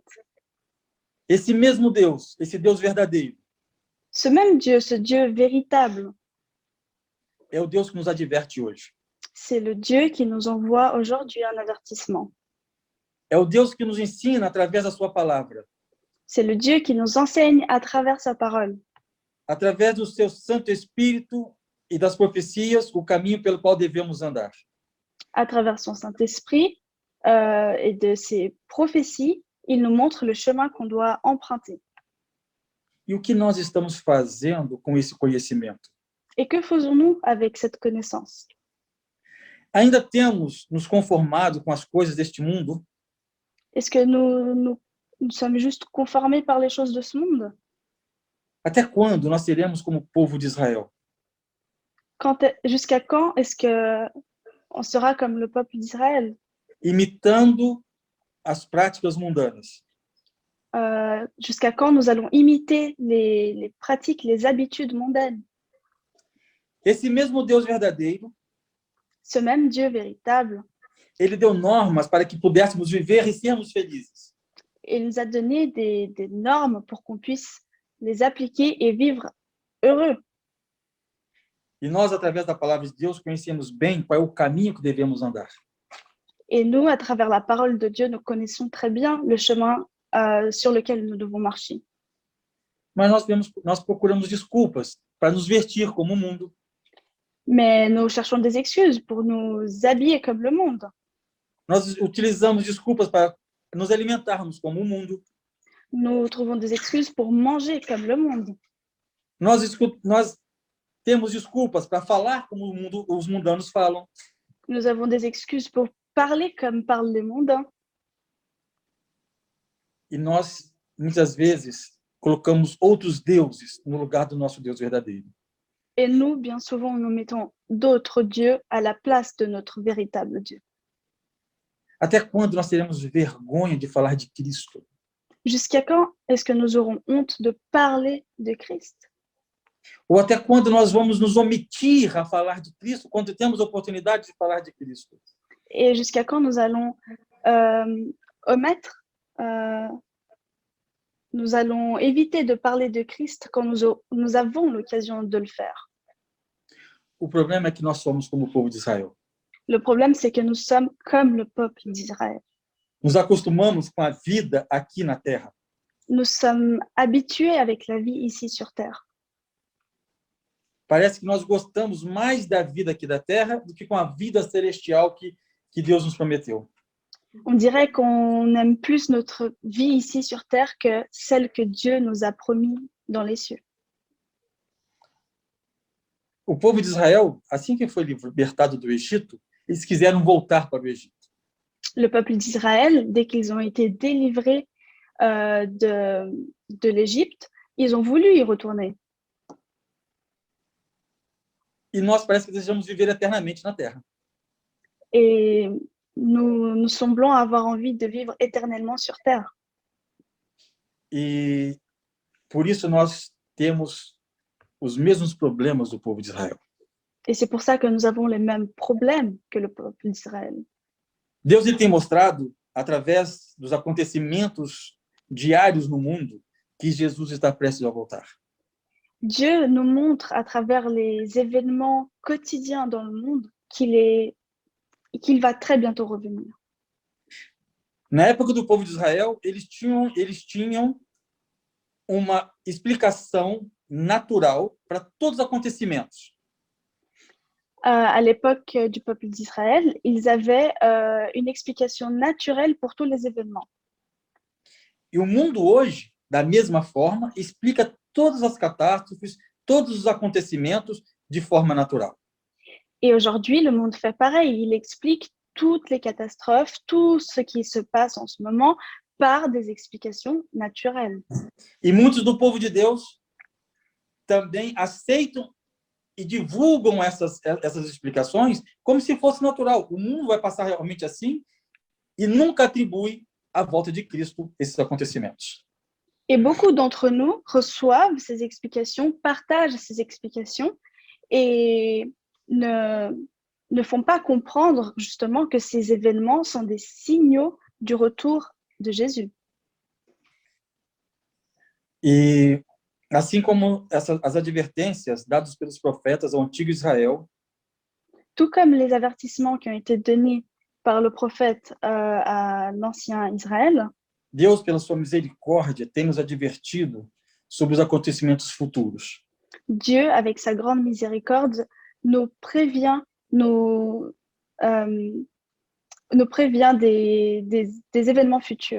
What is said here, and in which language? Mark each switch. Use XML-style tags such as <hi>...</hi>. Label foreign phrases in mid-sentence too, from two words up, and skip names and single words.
<pt>Esse mesmo Deus, esse Deus verdadeiro,</pt> <fr>Ce même Dieu, ce Dieu véritable,</fr> <pt>é o Deus que nos adverte hoje.</pt> <fr>c'est le Dieu qui nous envoie aujourd'hui un avertissement.</fr> <pt>É o Deus que nos ensina através da sua palavra,</pt> <fr>C'est le Dieu qui nous enseigne à travers sa parole,</fr> <pt>através do seu Santo Espírito e das profecias, o caminho pelo qual devemos andar.</pt> <fr>à travers son Saint-Esprit et de ses prophéties. Il nous montre le chemin qu'on doit emprunter.</fr> <pt>E o que nós estamos fazendo com esse conhecimento?</pt> <fr>Et que faisons-nous avec cette connaissance?</fr> <pt>Ainda temos nos conformado com as coisas deste mundo?</pt> <fr>Est-ce que nous sommes juste conformés par les choses de ce monde?</fr> <pt>Até quando nós seremos como o povo de Israel?</pt> <fr>Jusqu'à quand est-ce qu'on sera comme le peuple d'Israël,</fr> <pt>Imitando as práticas mundanas.</pt> <fr>jusqu'à quand nous allons imiter les pratiques, les habitudes mondaines?</fr> <pt>Esse mesmo Deus verdadeiro,</pt> <fr>Ce même Dieu véritable,</fr> <pt>ele deu normas para que pudéssemos viver e sermos felizes.</pt> <fr>il nous a donné des normes pour qu'on puisse les appliquer et vivre heureux.</fr> <pt>E nós, através da palavra de Deus, conhecemos bem qual é o caminho que devemos andar.</pt> <fr>Et nous, à travers la parole de Dieu, nous connaissons très bien le chemin sur lequel nous devons marcher.</fr> <pt>Mas nós procuramos desculpas para nos vestir como o mundo.</pt> <fr>Mais nous cherchons des excuses pour nous habiller comme le monde.</fr> <pt>Nós utilizamos desculpas para nos alimentarmos como o mundo.</pt> <fr>Nous trouvons des excuses pour manger comme le monde.</fr> <pt>Nós temos desculpas para falar como os mundanos falam.</pt> <fr>Nous avons des excuses pour parler comme parlent les mondains.</fr> <pt>E nós, muitas vezes, colocamos outros deuses no lugar do nosso Deus verdadeiro.</pt> <fr>Et nous, bien souvent, nous mettons d'autres dieux à la place de notre véritable Dieu.</fr> <pt>Até quando nós teremos vergonha de falar de Cristo?</pt> <fr>Jusqu'à quand est-ce que nous aurons honte de parler de Christ?</fr> <pt>Ou até quando nós vamos nos omitir a falar de Cristo quando temos a oportunidade de falar de Cristo?</pt> <fr>Et jusqu'à quand nous allons omettre, nous allons éviter de parler de Christ quand nous avons l'occasion de le faire?</fr> <pt>O problema é que nós somos como o povo de Israel.</pt> <fr>Le problème, c'est que nous sommes comme le peuple d'Israël.</fr> <pt>Nos acostumamos com a vida aqui na terra.</pt> <fr>Nous sommes habitués avec la vie ici sur Terre.</fr> <pt>Parece que nós gostamos mais da vida aqui da terra do que com a vida celestial que Deus nos prometeu.</pt> <fr>On dirait qu'on aime plus notre vie ici sur Terre que celle que Dieu nous a promis dans les cieux.</fr> <pt>O povo de Israel, assim que foi libertado do Egito, eles quiseram voltar para o Egito.</pt> <fr>Le peuple d'Israël, dès qu'ils ont été délivrés de l'Égypte, ils ont voulu y retourner.</fr> <pt>E nós parece que desejamos viver eternamente na terra.</pt> <fr>Et nous semblons avoir envie de vivre éternellement sur Terre.</fr> <pt>E por isso nós temos os mesmos problemas do povo de Israel.</pt> <fr>Et c'est pour ça que nous avons les mêmes problèmes que le peuple d'Israël.</fr> <pt>Deus ele tem mostrado, através dos acontecimentos diários no mundo, que Jesus está prestes a voltar.</pt> <fr>Dieu nous montre à travers les événements quotidiens dans le monde qu'il va très bientôt revenir.</fr> <pt>Na época do povo de Israel, eles tinham uma explicação natural para todos os acontecimentos.</pt> <fr>À l'époque du peuple d'Israël, ils avaient une explication naturelle pour tous les événements.</fr> <pt>E o mundo hoje, da mesma forma, explica todas as catástrofes, todos os acontecimentos de forma natural.</pt> <fr>Et aujourd'hui, le monde fait pareil. Il explique toutes les catastrophes, tout ce qui se passe en ce moment par des explications naturelles.</fr> <pt>E muitos do povo de Deus também aceitam e divulgam essas explicações como se fosse natural. O mundo vai passar realmente assim e nunca atribui a volta de Cristo esses acontecimentos.</pt> <fr>Et beaucoup d'entre nous reçoivent ces explications, partagent ces explications et ne font pas comprendre justement que ces événements sont des signaux du retour de Jésus.</fr> <pt>E assim como as advertências dadas pelos profetas ao antigo Israel,</pt> <fr>Tout comme les avertissements qui ont été donnés par le prophète à l'ancien Israël,</fr> <pt>Deus, pela sua misericórdia, tem nos advertido sobre os acontecimentos futuros.</pt> <fr>Dieu, avec sa grande miséricorde, nous prévient, nous prévient des événements futurs.</fr>